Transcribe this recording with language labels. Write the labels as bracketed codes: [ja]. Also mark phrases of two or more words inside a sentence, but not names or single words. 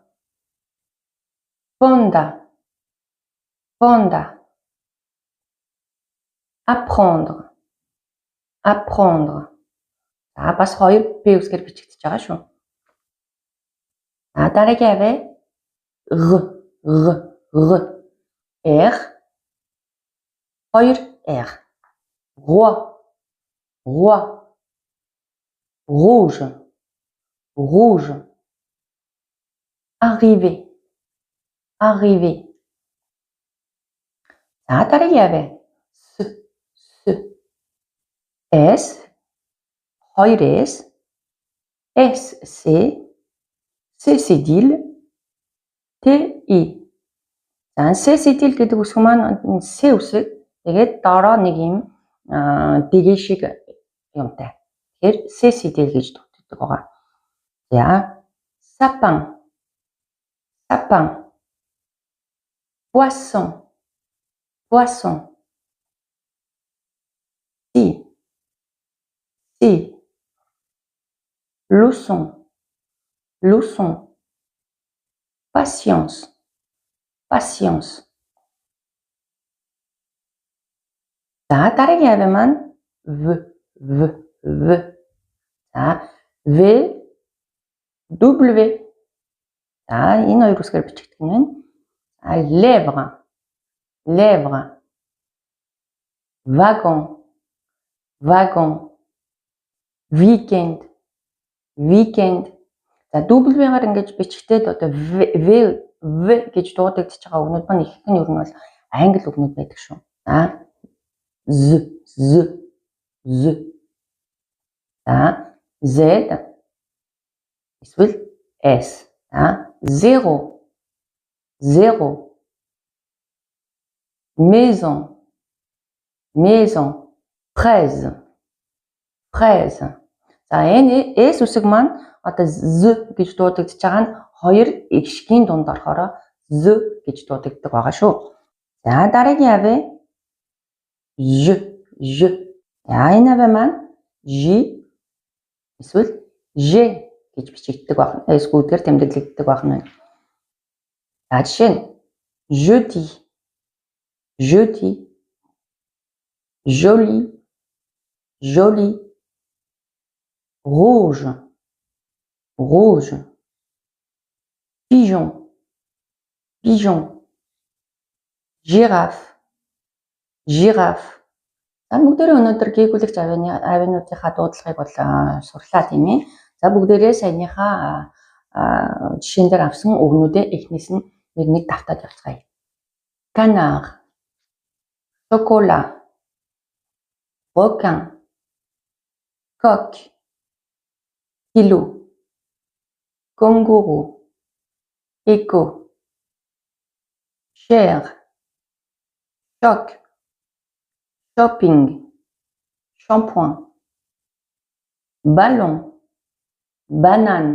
[fr] Panda, panda. Apprendre, apprendre. [mn] За бас 2 P үзгээр бичигдэж байгаа шүү. За дараагийн авъя R, R. [fr] R. 2 R. Roi, roi. Rouge, rouge. Arriver, arriver. [mn] За дараагийн авъя S, S. [fr] 2 S. S, C. C cédille. T, I. [mn] За [fr] C cédille [mn] гэдэг үсэг маань C үсэг. Тэгээд доороо нэг юм дэгээ шиг юмтай. Тэгэхээр [fr] C cédille [mn] гэж дутагддаг байгаа. За [fr] sapin, sapin. Poisson, poisson. Si. Leçon, leçon. Patience, patience. [mn] За дараагийн авъя маань V, V, V. За V, W. За энэ хоёр үсгээр бичигдэх нь байна. [fr] Lèvre, lèvre. Wagon, wagon. Weekend, weekend. [mn] За W-гаар ингэж бичгтээд одоо V гэж дуудагдаж байгаа үгнүүд маань ихэнх нь ер нь бол англи үгнүүд байдаг шүү. За Z. За Z эсвэл S. [fr] За zéro. Maison, maison. Fraise. [mn] За энэ S үсэг маань одоо Z гэж дуудагдаж байгаа нь хоёр эгшгийн дунд орохоор Z гэж дуудагддаг байгаа шүү. За дараагийн авъя J. За энэ авъя маань J эсвэл J гэж бичигддэг байна. Эсгүүдгээр тэмдэглэгддэг байна. За жишээ нь [fr] jeudi, joli. Rouge, pigeon. Girafe. [mn] За бүгдээрээ өнөөдөр гээгүүлэгч авиануудынхаа дуудлагыг бол сурлаа тийм ээ. За бүгдээрээ саяныхаа жишээн дээр авсан үгнүүдээ эхнээс нь нэг давтаад явцгаая. [fr] Canard, chocolat, requin, coq, kilo, kangourou, écho, chair, choc, shopping, shampoing, ballon, banane,